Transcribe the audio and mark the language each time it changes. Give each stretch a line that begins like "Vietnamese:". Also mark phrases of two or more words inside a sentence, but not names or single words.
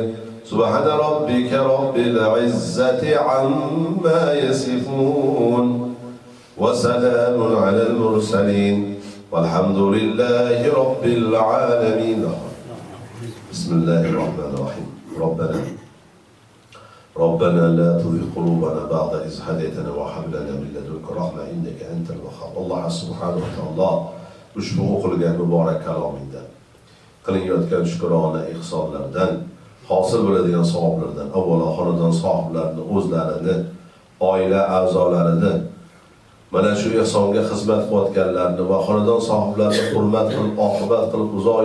Arabic: سبحان ربك رب العزة عما يصفون وسلام على المرسلين والحمد لله رب العالمين. Bismillahirrahmanirrahim. ربنا لا تزغ قلوبنا بعد إذ هديتنا وهب لنا من لدنك رحمة إنك أنت الوهاب. الله سبحانه وتعالى
Uzbek: ushbu o'qilgan muborak kalomingda qilinayotgan shukrona ihsonlardan hosil bo'ladigan savoblardan avvalo xonadon sohiblarini, o'zlarini, oila a'zolarini, mana shu ihsonga xizmat qilayotganlarni va xonadon sohiblarini hurmat qilib, oqibat qilib uzoq